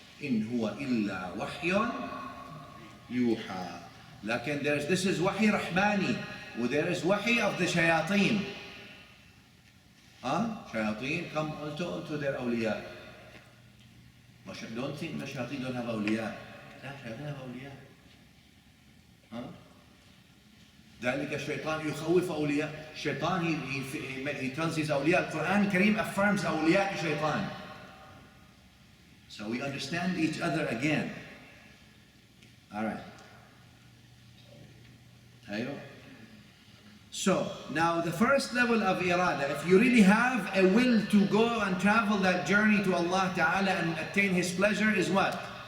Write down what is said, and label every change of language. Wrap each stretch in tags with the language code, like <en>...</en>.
<ar>In huwa illa wahyun yuha.</ar> <en>Lakin this is wahi rahmani, there is wahi of the shayateen. Shayateen come also to their awliya. Don't think the shayateen don't have awliya. لا, shayateen have awliya.</en> <ar>ذلك الشيطان يخوف أولياء.</ar> <en>Shaitan, he tells his awliya. Quran Kareem affirms awliya shaitan. So we understand each other again. Alright. So, now the first level of Iradah, if you really have a will to go and travel that journey to Allah Ta'ala and attain His pleasure, is what?</en>